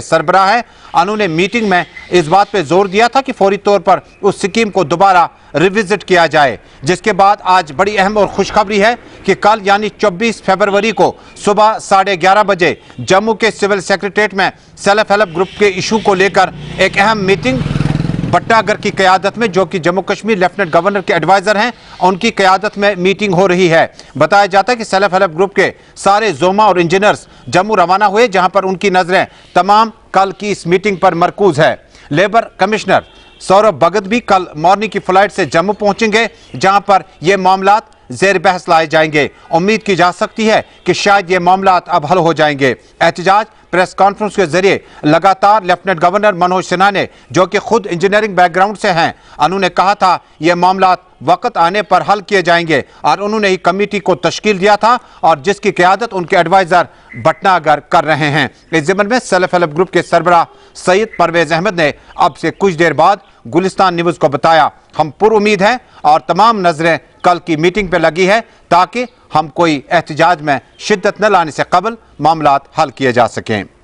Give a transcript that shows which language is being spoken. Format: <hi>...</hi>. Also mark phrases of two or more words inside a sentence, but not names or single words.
<ur>سربراہ ہیں، انہوں نے میٹنگ میں اس بات پہ زور دیا تھا کہ فوری طور پر اس سکیم کو دوبارہ ریوزٹ کیا جائے، جس کے بعد آج بڑی اہم اور خوشخبری ہے کہ کل یعنی 24 فروری کو صبح 11:30 بجے جموں کے سول سیکریٹریٹ میں سیلف ہیلپ گروپ کے ایشو کو لے کر ایک اہم میٹنگ بٹاگر کی قیادت میں جو کہ جموں کشمیر لیفٹیننٹ گورنر کے ایڈوائزر ہیں ان کی قیادت میں میٹنگ ہو رہی ہے۔ بتایا جاتا ہے کہ سیلف ہیلپ گروپ کے سارے زوما اور انجینئرز جموں روانہ ہوئے جہاں پر ان کی نظریں تمام کل کی اس میٹنگ پر مرکوز ہے۔ لیبر کمشنر سوربھ بھگت بھی کل مارننگ کی فلائٹ سے جموں پہنچیں گے جہاں پر یہ معاملات زیر بحث لائے جائیں گے۔ امید کی جا سکتی ہے کہ شاید یہ معاملات اب حل ہو جائیں گے۔ احتجاج پریس کانفرنس کے ذریعے لگاتار لیفٹیننٹ گورنر منوج سنہا نے جو کہ خود انجینئرنگ بیک گراؤنڈ سے ہیں، انہوں نے کہا تھا یہ معاملات وقت آنے پر حل کیے جائیں گے اور انہوں نے ہی کمیٹی کو تشکیل دیا تھا اور جس کی قیادت ان کے ایڈوائزر بٹناگر کر رہے ہیں۔ اس ضمن میں سیلف ہیلپ گروپ کے سربراہ سید پرویز احمد نے اب سے کچھ دیر بعد گلستان نیوز کو بتایا ہم پر امید ہیں اور تمام نظریں کل کی میٹنگ پہ لگی ہے تاکہ ہم کوئی احتجاج میں شدت نہ لانے سے قبل معاملات حل کیے جا سکیں۔</ur>